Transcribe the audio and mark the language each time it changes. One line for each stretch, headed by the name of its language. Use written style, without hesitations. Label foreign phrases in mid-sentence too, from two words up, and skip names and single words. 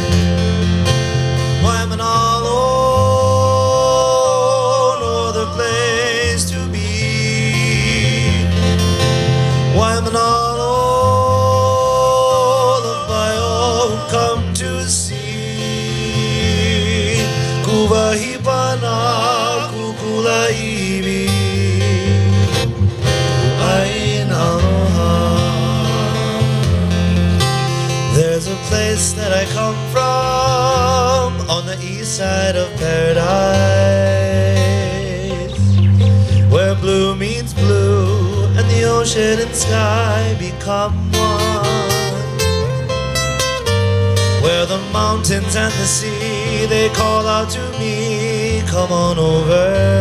Hawaiian: Waima, nalo,
English: no other place to be.
Hawaiian: Waima, nalo,
English: loved by all who come to see.
Hawaiian: Kuwahipana, kukulaibi, ku'ain aloha.
English: There's a place that I come from, on the east side of paradise, where blue meets blue, and the ocean and sky become one, where the mountains and the sea, they call out to me, come on over.